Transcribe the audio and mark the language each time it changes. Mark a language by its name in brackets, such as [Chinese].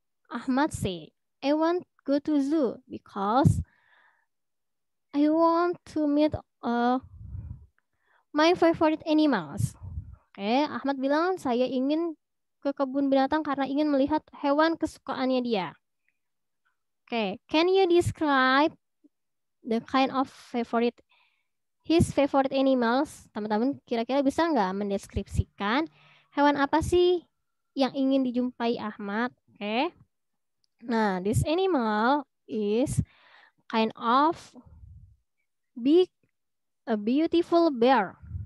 [English] Ahmad say, I want go to zoo because I want to meet my favorite animals. [Indonesian] Oke, Ahmad bilang saya ingin ke kebun binatang karena ingin melihat hewan kesukaannya dia. [English] Oke, can you describe the kind of his favorite animals? [Indonesian] Teman-teman kira-kira bisa nggak mendeskripsikan hewan apa sih yang ingin dijumpai Ahmad? Oke. [English] Nah, this animal is kind of a beautiful bear.